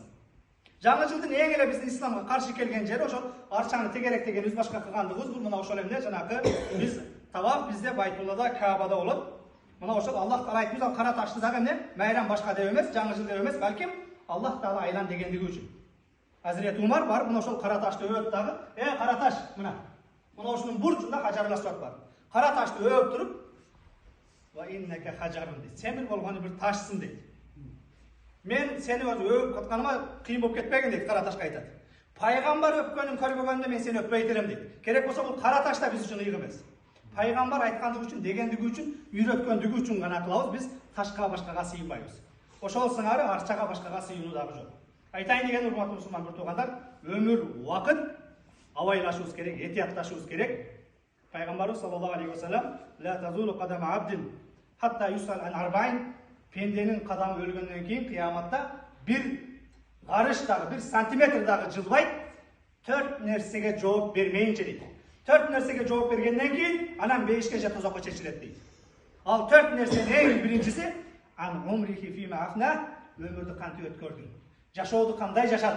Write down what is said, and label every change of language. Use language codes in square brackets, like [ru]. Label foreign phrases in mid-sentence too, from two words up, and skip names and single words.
[ky] Жаңы жылдын эң эле биздин исламга каршы келген жери ошол арчаны тегерек дегенибиз, башка кылгандыгыбыз бул мына ошол эмне жанагы биз таваф бизде Байтуллада, Каабада болот. Мына ошол Аллах Таала айтып жатат, кара ташты дагы эмне? Майрам башка деп эмес, жаңы жыл деп эмес, балким Аллах Таала айлан дегендиги үчүн. Hazreti Umar var, mına ошол кара ташты өөп дагы, кара таш, мына ошонун бурчунда Хажарул Асвад бар. Кара ташты өөп туруп, [ar] وإنك حجر [ky] дейт. Сен бир болгону бир ташсың дейт. Мен сени өөп атканыма кыйын болуп кетпегин дейт, кара ташка айтат. Пайгамбар өпкөнүн көрбөгөндө мен сени өппөй берем дейт. Керек болсо бул кара таш да биз үчүн ыйык эмес. Пайгамбар айткандыгы үчүн, дегендиги үчүн, үйрөткөндүгү үчүн гана кылабыз, биз ташка башкага сыйынбайбыз. Ошол сыңары арчага башкага сыйынуу дагы жок. Айтайын деген урматтуу мусулман бір туугандар, өмүр убакыт абайлашыбыз керек, этиятташыбыз керек. [ar] Пайгамбарыбыз صلى الله عليه وسلم، لا تزول قدما عبد حتى يسأل عن أربعين, [ky] пенденин кадамы өлгөндөн кийин кыяматта бир гарыш дагы, бир сантиметр дагы жылбайт, 4 нерсеге жооп бермейинче дейт. 4 нерсеге жооп бергенден кийин анан 5ке же тозокко чечилет дейт. Ал 4 нерсенин эң биринчиси [ar] عن عمره فيما أفناه, [ky] өмүрдү кантип өткөрдүң, жашооду кандай жашадың.